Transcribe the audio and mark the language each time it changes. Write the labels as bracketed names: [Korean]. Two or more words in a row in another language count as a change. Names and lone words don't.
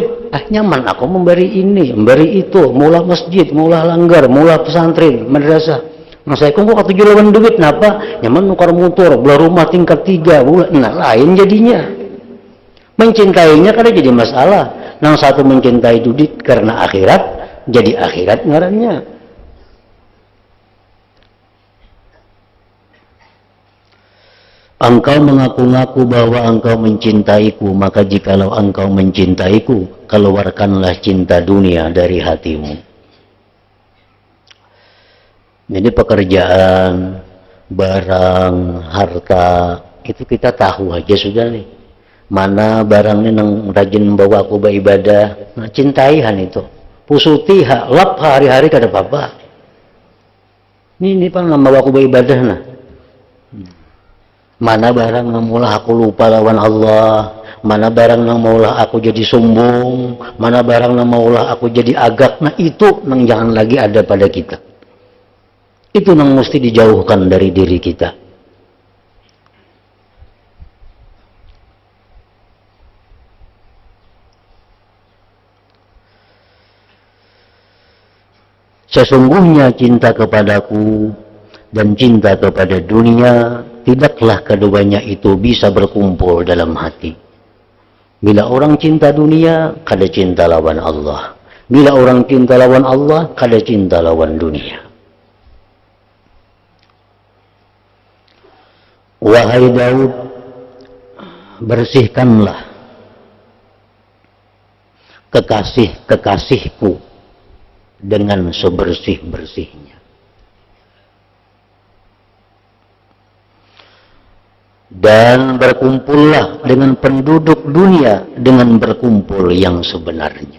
[Banjar] Nyaman aku memberi ini, memberi itu, maulah masjid, maulah langgar, maulah pesantren, madrasah. Nah, saya kok katuju lawan duit, napa? Nyaman nukar motor, beli rumah tingkat 3, nah lain jadinya. Mencintainya kada jadi masalah. Yang satu mencintai duit karena akhirat, jadi akhirat ngarannya. [Indonesian] Engkau mengaku-ngaku bahwa engkau mencintaiku, maka jikalau engkau mencintaiku, keluarkanlah cinta dunia dari hatimu. [Banjar] Jadi pekerjaan, barang, harta, itu kita tahu aja sudah nih. Mana barangnya yang rajin membawa aku beribadah, nah cintaihan itu. Pusuti, lap hari-hari kada apa-apa. Ini pan nama aku beribadah nah. Mana barang nang maulah aku lupa lawan Allah, mana barang nang maulah aku jadi sombong, mana barang nang maulah aku jadi agak. Nah itu nang jangan lagi ada pada kita. Itu nang mesti dijauhkan dari diri kita. [Indonesian] Sesungguhnya cinta kepadaku dan cinta kepada dunia, tidaklah keduanya itu bisa berkumpul dalam hati. [Banjar] Bila orang cinta dunia, kada cinta lawan Allah. Bila orang cinta lawan Allah, kada cinta lawan dunia. [Indonesian] Wahai Daud, bersihkanlah kekasih-kekasihku dengan sebersih-bersihnya. Dan berkumpullah dengan penduduk dunia dengan berkumpul yang sebenarnya.